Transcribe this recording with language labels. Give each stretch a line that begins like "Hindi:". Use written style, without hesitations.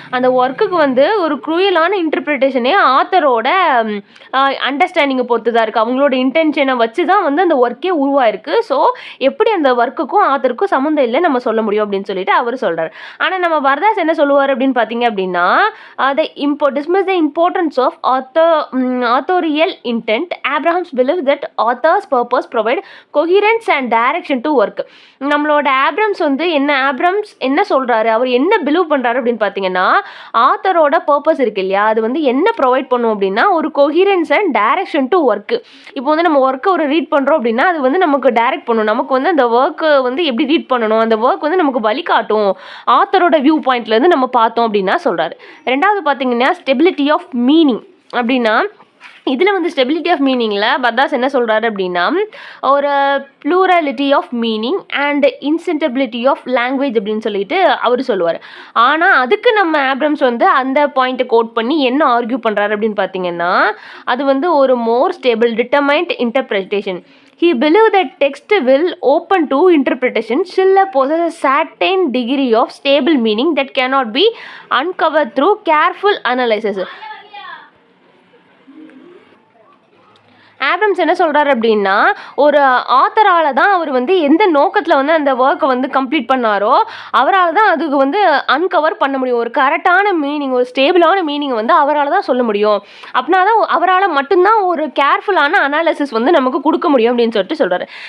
Tamil: அந்த ஒர்க்குக்கு வந்து ஒரு க்ரூயலான இன்டர்பிரிட்டேஷனே ஆத்தரோட அண்டர்ஸ்டாண்டிங்கை பொறுத்து தான் இருக்குது. அவங்களோட இன்டென்ஷனை வச்சு தான் வந்து அந்த ஒர்க்கே உருவாயிருக்கு. ஸோ எப்படி அந்த ஒர்க்குக்கும் ஆத்தருக்கும் சம்மந்தம் இல்லை நம்ம சொல்ல முடியும் அப்படின்னு சொல்லிட்டு அவர் சொல்கிறார். ஆனால் நம்ம பரதாஸ் என்ன சொல்லுவார் அப்படின்னு பார்த்தீங்க அப்படின்னா
English: dismiss the importance of authorial intent. Abrahams believe that author's purpose provide coherence and direction to work.
Tamil: நம்மளோட ஆப்ரம்ஸ் வந்து ஆப்ரம்ஸ் என்ன சொல்கிறாரு, அவர் என்ன பிலீவ் பண்ணுறாரு அப்படின்னு பார்த்தீங்கன்னா ஆத்தரோட பர்பஸ் இருக்கு இல்லையா, அது வந்து என்ன ப்ரொவைட் பண்ணும் அப்படின்னா ஒரு coherence and direction to work. இப்போ வந்து நம்ம ஒர்க்கை ஒரு ரீட் பண்ணுறோம் அப்படின்னா அது வந்து நமக்கு டைரக்ட் பண்ணும், நமக்கு வந்து அந்த ஒர்க்கு வந்து எப்படி ரீட் பண்ணணும், அந்த ஒர்க் வந்து நமக்கு வழிகாட்டும் ஆத்தரோட வியூ பாயிண்ட்லேருந்து நம்ம பார்த்தோம் அப்படின்னா சொல்கிறாரு. ரெண்டாவது பார்த்தீங்கன்னா ஸ்டெபிலிட்டி ஆஃப் மீனிங் அப்படின்னா இதில் வந்து ஸ்டெபிலிட்டி ஆஃப் மீனிங்கில் பரதாஸ் என்ன சொல்கிறாரு அப்படின்னா ஒரு ப்ளூரலிட்டி of meaning and இன்சென்டபிலிட்டி of language அப்படின்னு சொல்லிட்டு அவர் சொல்லுவார். ஆனால் அதுக்கு நம்ம ஆப்ரம்ஸ் வந்து அந்த பாயிண்ட்டை கோட் பண்ணி என்ன ஆர்கியூ பண்ணுறாரு அப்படின்னு பார்த்தீங்கன்னா அது வந்து ஒரு மோர் stable determined interpretation.
English: He believed that text will open to interpretation still possess a certain degree of stable meaning that cannot be uncovered through careful analysis.
Tamil: Abrams என்ன சொல்கிறார் அப்படின்னா ஒரு ஆத்தரால் தான் அவர் வந்து எந்த நோக்கத்தில் வந்து அந்த ஒர்க்கை வந்து கம்ப்ளீட் பண்ணாரோ அவரால் தான் அதுக்கு வந்து அன்கவர் பண்ண முடியும். ஒரு கரெக்டான மீனிங், ஒரு ஸ்டேபிளான மீனிங்கை வந்து அவரால் தான் சொல்ல முடியும். அப்படின்னா தான் அவரால் மட்டும்தான் ஒரு கேர்ஃபுல்லான அனாலிசிஸ் வந்து நமக்கு கொடுக்க முடியும் அப்படின்னு சொல்லிட்டு சொல்கிறாரு.